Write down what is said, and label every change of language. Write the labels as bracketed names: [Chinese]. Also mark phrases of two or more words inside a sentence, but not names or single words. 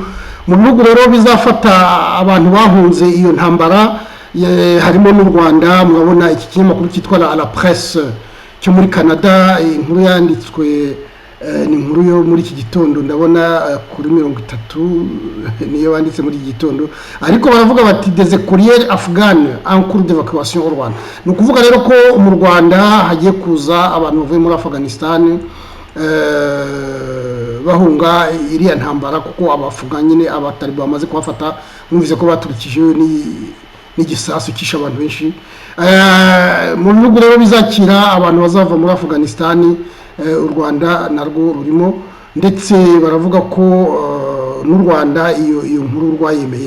[Kinyarwanda] Mu bihugu rero bizafata abantu bahunze iyo ntambara harimo n'u Rwanda. Murabona iki kinyamakuru cyitwa La Presse cyo muri Canada, inkuru yanditswe ni inkuru yo muri iki gitondo, ndabona kuri 30 niyo banditse muri iki gitondo, ariko baravuga bati [French] des courriers afghans en cours d'évacuation au Rwanda. [Kinyarwanda] Ni ukuvuga rero ko mu Rwanda hagiye kuza abantu bavuye muri Afghanistan bahunga iriya ntambara, kuko abafuga nyine abataliban bamaze kubafata. Mwumvise ko baturikije n'igisasu kisha abantu benshi. Mu bihugu rero bizakira abantu bazava muri Afghanistan, u Rwanda narwo rurimo, ndetse baravuga ko n'u Rwanda iyo nkuru rwayemeye.